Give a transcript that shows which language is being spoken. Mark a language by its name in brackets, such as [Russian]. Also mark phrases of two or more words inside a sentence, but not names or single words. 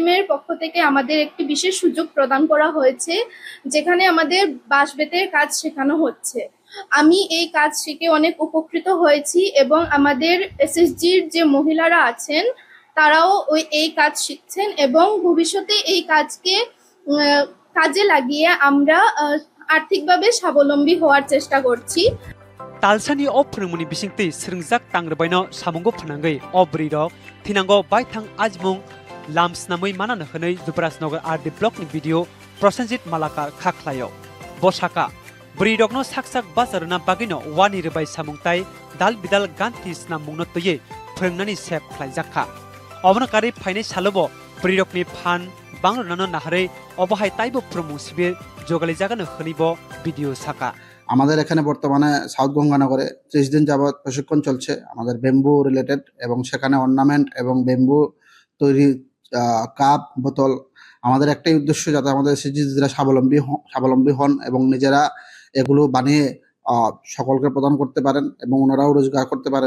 [Bangla] এর পক্ষ থেকে আমাদের একটি বিশেষ সুযোগ প্রদান করা হয়েছে যেখানে আমাদের বাঁশ বেতের কাজ শেখানো হচ্ছে আমি এই কাজ শিখে অনেক উপকৃত হয়েছি এবং আমাদের এসএসজির যে মহিলারা আছেন তারাও এই কাজ শিখছেন এবং ভবিষ্যতে এই কাজকে কাজে লাগিয়ে আমরা আর্থিকভাবে স্বাবলম্বী হওয়ার চেষ্টা করছি [Kok Borok] talsani o phurungmuni bisingtei srungjak tangrebaino samungo phunangai o brirok thinango baithang ajmung lamsnamui manana hwnei Jubarajnagar [English] RD block [Kok Borok] ni video Prosenjit Malakar khaklayo bosaka brirokno saksak bazarna bagino wani rubai samungtai dal bidal ganti snamungno toye phurungnani sep khlaijakha obonakari phainai salobo brirokni phan banglonano naharei obahai taibo phurungmung sibir jogalijagano hnibo video saka [Bangla] আমাদের এখানে বর্তমানে সাউথ গঙ্গানগরে 30 দিন যাবত প্রশিক্ষণ চলছে আমাদের [English] bamboo related [Bangla] এবং সেখানে অর্নামেন্ট এবং বেম্বু তৈরি কাপ বোতল আমাদের একটাই উদ্দেশ্য যাতে আমাদের এসএসজিরা স্বাবলম্বী হন এবং নিজেরা এগুলো বানিয়ে সকলকে প্রদান করতে পারেন এবং ওনারাও রোজগার করতে পারেন।